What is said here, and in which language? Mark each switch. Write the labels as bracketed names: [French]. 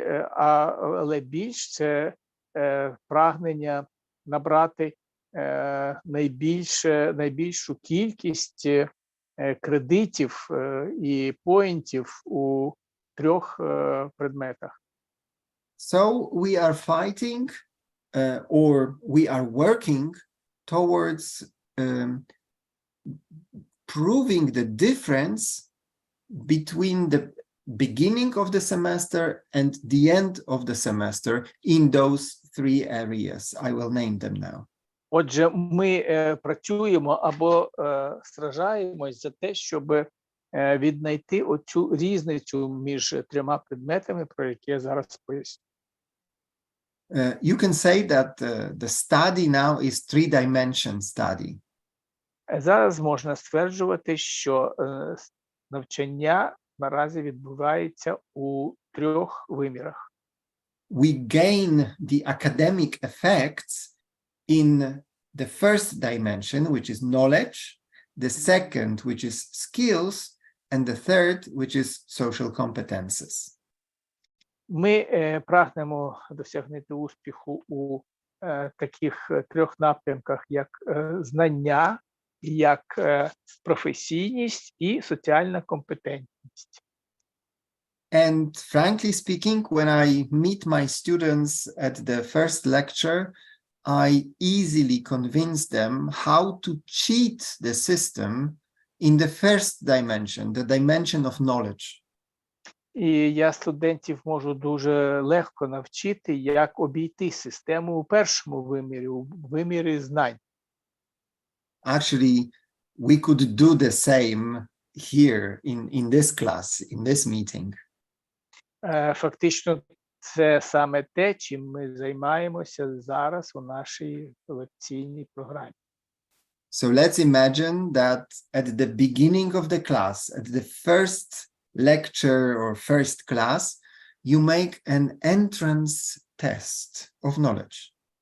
[Ukrainian] Але більш це прагнення набрати найбільшу кількість кредитів і поінтів у 3 предметах. [English] So we are fighting or we are working towards proving the difference between the beginning of the semester and the end of the semester in those 3 areas. I will name them now. [Ukrainian] Отже, ми працюємо або сражаємось за те, щоб віднайти оцю різницю між 3 предметами, про які я зараз поясню. [English] You can say that the study now is 3-dimension study. [Ukrainian] Зараз можна стверджувати, що навчання наразі відбувається у 3 вимірах. [English] We gain the academic effects in the first dimension, which is knowledge, the second, which is skills, and the third, which is social competences. [Ukrainian] Ми прагнемо досягнути успіху у таких 3 напрямках, як знання, як професійність і соціальна компетентність. [English] And frankly speaking, when I meet my students at the first lecture, I easily convince them how to cheat the system in the first dimension, the dimension of knowledge. [Ukrainian] І я студентів можу дуже легко навчити, як обійти систему у першому вимірі, у вимірі знань. [English] Actually, we could do the same here in this class, in this meeting. [Ukrainian] Фактично, це саме те, чим ми займаємося зараз у нашій лекційній програмі. [English] So let's imagine that at the beginning of the class, at the first lecture or first class, you make an entrance test of knowledge.